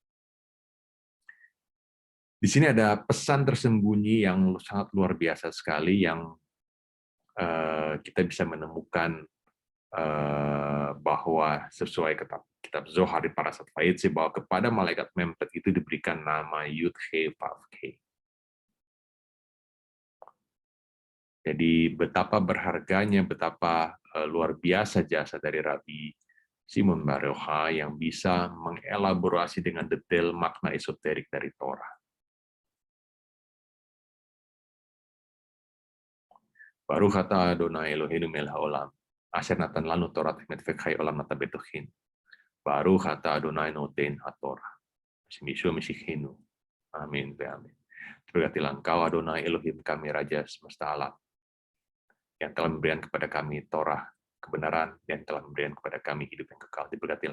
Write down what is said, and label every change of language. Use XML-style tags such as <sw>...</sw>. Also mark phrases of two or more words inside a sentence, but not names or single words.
<id>Di sini ada pesan tersembunyi yang sangat luar biasa sekali, yang kita bisa menemukan bahwa sesuai kitab Zohar di Parashat Vayetze, bahwa kepada malaikat Mempet itu diberikan nama Yud He Vav He. Jadi betapa berharganya, betapa luar biasa jasa dari Rabbi Shimon Bar Yochai yang bisa mengelaborasi dengan detail makna esoterik dari Torah.</id> <he>ברוך אתה אדוני אלוהינו מלך העולם, אשר נתן לנו תורה אמת וחיי עולם נטע בתוכנו. ברוך אתה אדוני נותן התורה. בשם ישוע משיחנו. אמן ואמן.</he> <id>Berkatilah Engkau Adonai Elohim kami, Raja semesta alam, yang telah memberikan kepada kami Torah, kebenaran, dan telah memberikan kepada kami hidup yang kekal.</id>